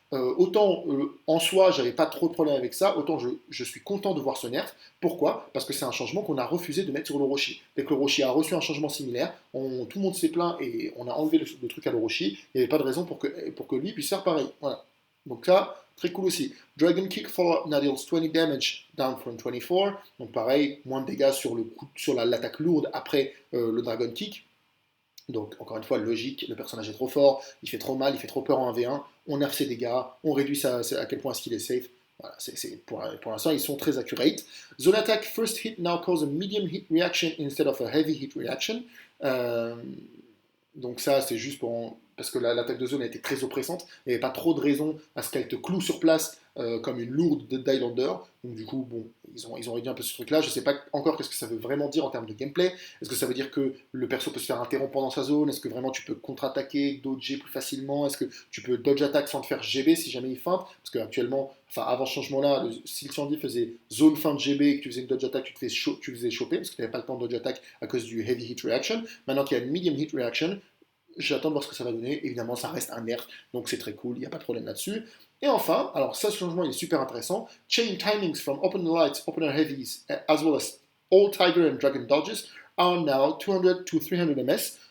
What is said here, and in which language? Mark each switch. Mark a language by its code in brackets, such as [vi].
[fr] Autant en soi, j'avais pas trop de problème avec ça, autant je suis content de voir ce nerf. Pourquoi? Parce que c'est un changement qu'on a refusé de mettre sur l'Orochi. Dès que l'Orochi a reçu un changement similaire, tout le monde s'est plaint et on a enlevé le truc à l'Orochi. Il n'y avait pas de raison pour que lui puisse faire pareil. Voilà. Donc ça, très cool aussi. [en] Dragon Kick follow-up now deals 20 damage down from 24. [fr] Donc pareil, moins de dégâts sur l'attaque lourde après le Dragon Kick. Donc, encore une fois, logique, le personnage est trop fort, il fait trop mal, il fait trop peur en 1v1, on nerf ses dégâts, on réduit à quel point est-ce qu'il est safe. Voilà, pour l'instant, ils sont très accurate. [en] Zone attack first hit now cause a medium hit reaction instead of a heavy hit reaction. [fr] Euh, donc ça, c'est juste parce que l'attaque de zone a été très oppressante. Il n'y avait pas trop de raison à ce qu'elle te cloue sur place comme une lourde d'Highlander. Donc du coup, bon, ils ont réduit un peu ce truc-là. Je ne sais pas encore qu'est-ce que ça veut vraiment dire en termes de gameplay. Est-ce que ça veut dire que le perso peut se faire interrompre pendant sa zone? Est-ce que vraiment tu peux contre-attaquer, dodger plus facilement? Est-ce que tu peux dodge attack sans te faire GB si jamais il feinte? Parce qu'actuellement, avant ce changement-là, si le Sandy faisait zone fin de GB et que tu faisais une dodge attack, tu faisais choper parce que tu n'avais pas le temps de dodge attack à cause du heavy hit reaction. Maintenant qu'il y a une medium hit reaction, j'attends de voir ce que ça va donner. Évidemment, ça reste un nerf, donc c'est très cool, il n'y a pas de problème là-dessus. Et enfin, alors ça, ce changement il est super intéressant. [en] Chain timings from opener lights, opener heavies, as well as all tiger and dragon dodges are now 200 to 300 ms.